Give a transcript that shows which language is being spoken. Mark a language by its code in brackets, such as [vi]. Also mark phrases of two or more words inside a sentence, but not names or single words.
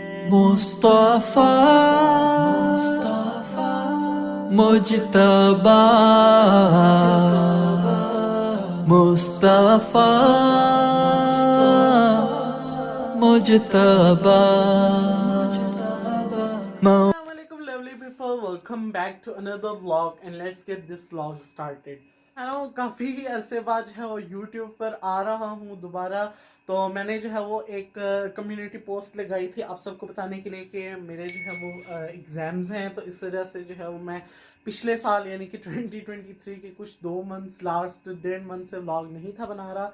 [ar] مصطفى مجتبى مصطفى مجتبى [en] Assalamualaikum lovely people, welcome back to another vlog and let's get this vlog started. [ur] ہیلو، کافی عرصے بعد جو ہے وہ YouTube پر آ رہا ہوں دوبارہ. تو میں نے جو ہے وہ ایک [en] community post [ur] لگائی تھی آپ سب کو بتانے کے لیے کہ میرے جو ہے وہ ایگزامز ہیں، تو اس وجہ سے جو ہے وہ میں پچھلے سال یعنی کہ 2023 کے کچھ 2 [en] months last [ur] 1.5 منتھ سے ولاگ نہیں تھا بنا رہا.